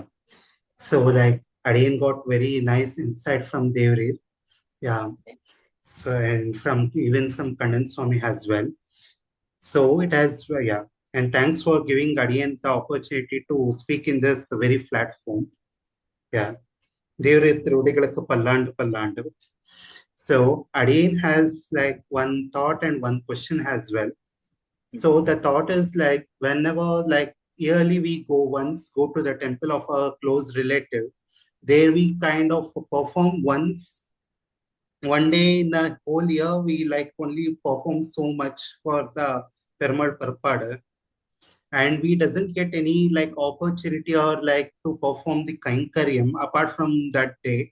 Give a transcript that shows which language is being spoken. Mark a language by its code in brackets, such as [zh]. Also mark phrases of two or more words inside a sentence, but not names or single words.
[en] So like Adiyan got very nice insight from Devri. Yeah. So and from even from Kannan Swami as well. So it has yeah. And thanks for giving Adiyan the opportunity to speak in this very platform. Yeah. [ta] Devri Thirudigalakku pallandu. [en] So Adiyan has like one thought and one question as well. So the thought is like whenever like yearly we go to the temple of a close relative, there we kind of perform once. One day in the whole year, we like only perform so much for the Perumal Parpada, and we doesn't get any like opportunity or like to perform the kainkaryam apart from that day.